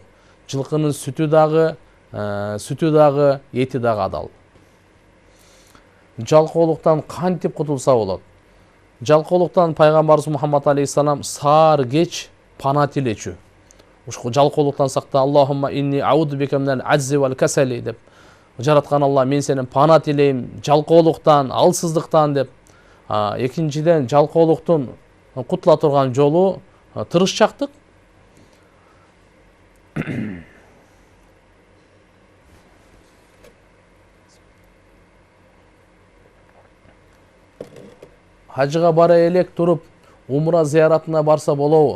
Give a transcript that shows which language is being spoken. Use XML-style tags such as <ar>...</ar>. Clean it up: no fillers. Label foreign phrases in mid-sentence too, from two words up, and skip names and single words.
<ky>Жылкынын сүтү дагы, эти дагы адал. Жалкоолуктан кантип кутулса болот? Жалкоолуктан Пайгамбарыбыз Мухаммад алейхиссалам саар кеч пана тилечү. Ушул жалкоолуктан сакта,</ky> <ar>اللهم إني أعوذ بك من العجز والكسل деп.</ar> <ky>Жараткан Алла, мен сенен пана тилейм жалкоолуктан, алсыздыктан деп. Экинчиден, жалкоолуктун кутула турган жолу тырышчактык. Хажыга бара элек туруп, умра зияратына барса болобу?</ky>